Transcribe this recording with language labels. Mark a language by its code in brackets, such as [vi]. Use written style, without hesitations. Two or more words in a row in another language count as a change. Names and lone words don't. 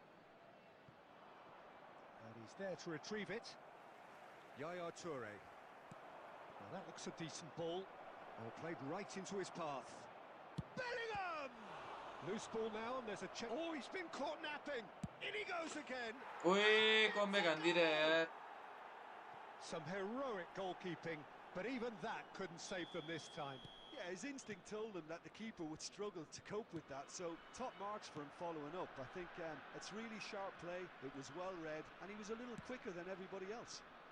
[en] And he's there to retrieve it. Yaya Toure. Now that looks a decent ball. Oh, played right into his path. Bellingham! Loose ball now, and there's a check. Oh, he's been caught napping. In he goes again. ओए कमब्याक हान्दिरे यार Some heroic goalkeeping, but even that couldn't save them this time. Yeah, his instinct told him that the keeper would struggle to cope with that, so top marks for him following up. I think it's really sharp play, it was well read, and he was a little quicker than everybody else.